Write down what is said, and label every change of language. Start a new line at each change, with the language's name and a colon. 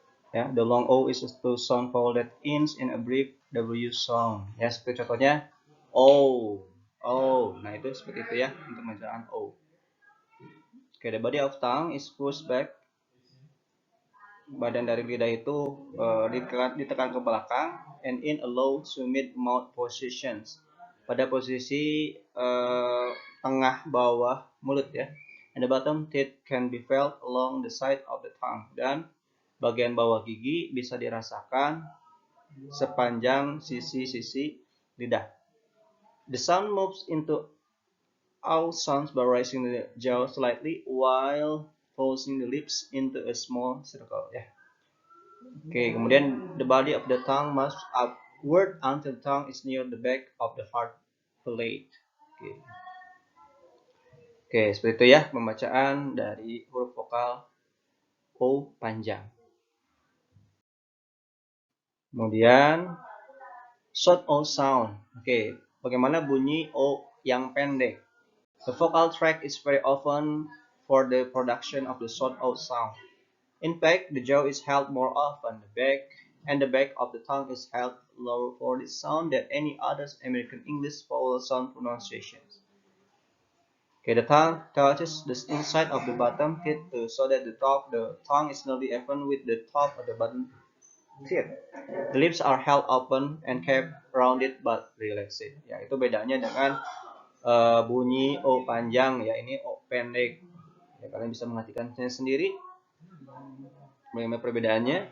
English: Ya, the long O is to sound vowel that ends in a brief W sound.
Indonesian: Ya, seperti contohnya O. Nah, itu seperti itu ya untuk bacaan O.
English: Okay, the body of tongue is pushed back.
Indonesian: Badan dari lidah itu ditekan ke belakang
English: and in a low to mid mouth positions.
Indonesian: Pada posisi tengah bawah mulut ya.
English: And the bottom teeth can be felt along the side of the tongue.
Indonesian: Dan bagian bawah gigi bisa dirasakan sepanjang sisi-sisi lidah.
English: The sound moves into out sounds by raising the jaw slightly while forcing the lips into a small circle. Ya.
Indonesian: Oke, kemudian
English: the body of the tongue moves upward until the tongue is near the back of the heart plate.
Indonesian: Oke, seperti itu ya pembacaan dari huruf vokal O panjang. Kemudian
English: short O sound.
Indonesian: Oke, bagaimana bunyi O yang pendek?
English: The vocal tract is very often for the production of the short O sound. In fact, the jaw is held more often. The back of the tongue is held lower for this sound than any other American English vowel sound pronunciations. Okay, the tongue touches the inside of the bottom teeth so that the top of the tongue is nearly even with the top of the bottom teeth. The lips are held open and kept rounded but relaxed.
Indonesian: Ya, itu bedanya dengan bunyi O panjang ya, ini O pendek. Ya, kalian bisa mengartikannya sendiri. Bagaimana perbedaannya?